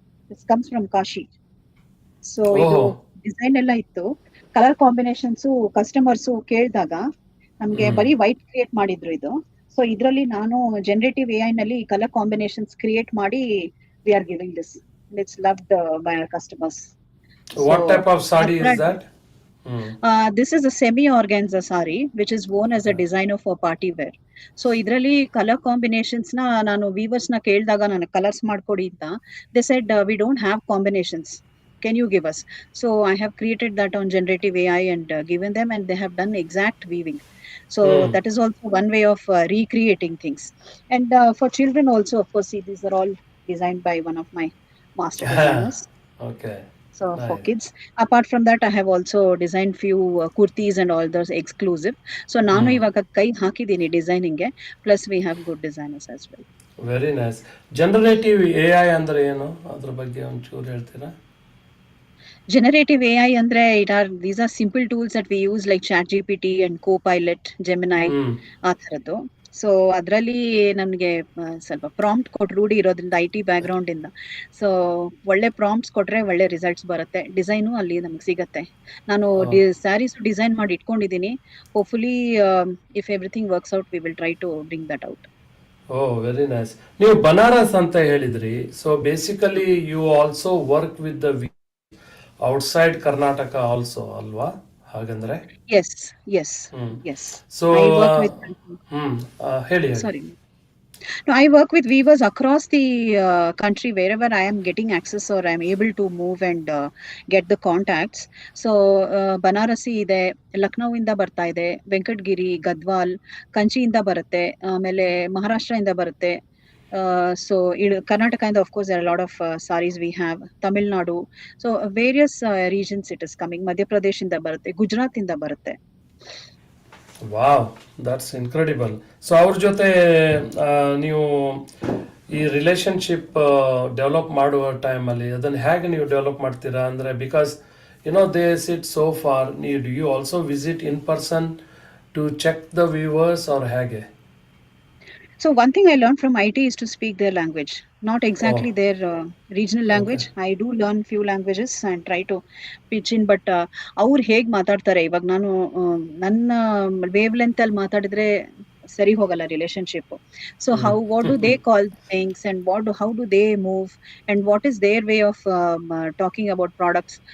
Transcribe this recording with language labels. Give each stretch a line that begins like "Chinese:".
English: This comes from Kashi.
Kannada: So ಇದು design ಎಲ್ಲ ಇತ್ತು. ಕಲರ್ ಕಾಂಬಿನೇಷನ್ಸ್ ಕಸ್ಟಮರ್ಸ್ ಕೇಳಿದಾಗ ನಮ್ಗೆ ಬರೀ ವೈಟ್ ಕ್ರಿಯೇಟ್ ಮಾಡಿದ್ರು ಇದು. ಸೊ ಇದರಲ್ಲಿ ನಾನು ಜನರೇಟಿವ್ AI ನಲ್ಲಿ ಕಲರ್ ಕಾಂಬಿನೇಷನ್ಸ್ ಕ್ರಿಯೇಟ್ ಮಾಡಿ
English: We are giving this. It's loved by our customers. What So, type of sari is Athra- that? this is a semi organza sari which is worn as a designer for party wear.
Kannada: So ಇದರಲ್ಲಿ colour combinations ನಾನು viewers ಕೇಳಿದಾಗ ನಾನು colours ಮಾಡ್ಕೊಡಿ ಅಂತ,
English: They said we don't have combinations, can you give us? So I have created that on generative AI and given them, and they have done exact weaving. So that is also one way of recreating things. And for children also, of course, see, these are all designed by one of my master designers. Okay. So for Nice. kids, apart from that, I have also designed few kurtis and all those exclusive. So
Kannada: ನಾನು ಇವಾಗ ಕೈ ಹಾಕಿದ್ದೀನಿ ಡಿಸೈನಿಂಗ್ಗೆ,
English: Plus we have good designers as well. Very nice.
Kannada: Generative AI ಅಂದ್ರೆ ಏನು, ಅದ್ರ ಬಗ್ಗೆ ಒಂಚೂರು ಹೇಳ್ತೀರಾ?
English: Generative AI ಅಂದ್ರೆ these are simple tools that we use like ChatGPT and Copilot, Gemini,
Kannada: ಆ ಥರದ್ದು. ಸೊ ಅದರಲ್ಲಿ ನನಗೆ ಸ್ವಲ್ಪ ಪ್ರಾಂಪ್ಟ್ ಕೊಟ್ಟು ರೂಢಿ ಇರೋದ್ರಿಂದ IT ಬ್ಯಾಕ್ಗ್ರೌಂಡ್ ಇಂದ, ಸೊ ಒಳ್ಳೆ ಪ್ರಾಂಪ್ಟ್ಸ್ ಕೊಟ್ರೆ ಒಳ್ಳೆ ರಿಸಲ್ಟ್ಸ್ ಬರುತ್ತೆ. ಡಿಸೈನು ಅಲ್ಲಿ ನಮ್ಗೆ ಸಿಗತ್ತೆ. ನಾನು ಸ್ಯಾರೀಸ್ ಡಿಸೈನ್ ಮಾಡಿ ಇಟ್ಕೊಂಡಿದ್ದೀನಿ.
English: Hopefully if everything works out we will try to bring that out. Very nice.
Kannada: ನೀವು ಬನಾರಸ್ ಅಂತ ಹೇಳಿದ್ರಿ.
English: so basically you also work with the outside Karnataka also
Kannada: ಅಲ್ವಾ? ಹಾಗಂದ್ರೆ
English: Yes. So I work with
Kannada: ಹೇಳಿ.
English: sorry. No, I work with weavers across the country wherever I am getting access or I am able to move and get the contacts.
Kannada: So Banarasi ಇದೆ, ಲಕ್ನೋ ಇಂದ ಬರ್ತಾ ಇದೆ, ವೆಂಕಟಗಿರಿ, ಗದ್ವಾಲ್, ಕಂಚಿಯಿಂದ ಬರುತ್ತೆ, ಆಮೇಲೆ ಮಹಾರಾಷ್ಟ್ರ ಇಂದ ಬರುತ್ತೆ.
English: So Karnataka and of course there are a lot of saris we have, Tamil Nadu, so various regions it is coming.
Kannada: Madhya Pradesh inda barutte, Gujarat inda barutte.
English: Wow, that's incredible.
Kannada: So ಅವ್ರ ಜೊತೆ ನೀವು ಈ relationship develop ಮಾಡುವ ಟೈಮಲ್ಲಿ ಅದನ್ನು ಹೇಗೆ ನೀವು develop ಮಾಡ್ತೀರಾ? ಅಂದರೆ
English: because they sit so far, do you also visit in person to check the viewers are
Kannada: ಹೇಗೆ?
English: So one thing I learned from IT is to speak their language, not exactly their regional language. Okay. I do learn few languages and try to pitch in, but
Kannada: ಅವ್ರು ಹೇಗೆ ಮಾತಾಡ್ತಾರೆ, ಇವಾಗ ನಾನು ನನ್ನ wave length ಅಲ್ಲಿ ಮಾತಾಡಿದ್ರೆ ಸರಿ ಹೋಗಲ್ಲ relationship.
English: So what do they call things and how do they move and what is their way of talking about products.